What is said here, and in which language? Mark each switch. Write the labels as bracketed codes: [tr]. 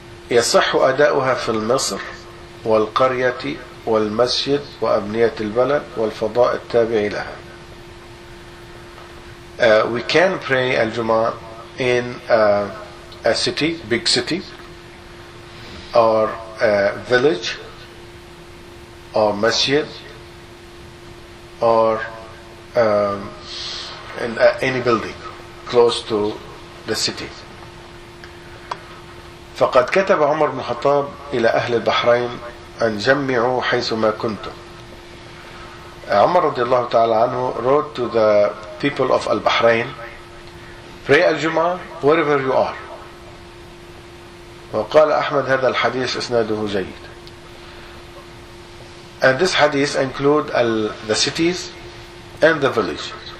[ar] يصح أداؤها في المصر والقرية والمسجد وأبنية البلد والفضاء التابع لها. [en] We can pray al-Jummah in a city, big city, or a village, or masjid, or in any building close to the city. [ar] فقد كتب عمر بن الخطاب إلى أهل البحرين أن جمعوا حيثما كنتم. [en] عمر [ar] رضي الله تعالى عنه [en] wrote to the people of Al-Bahrain, pray al-Jum'ah wherever you are. [ar] وقال أحمد هذا الحديث إسناده جيد. [en] And this hadith include the cities and the village.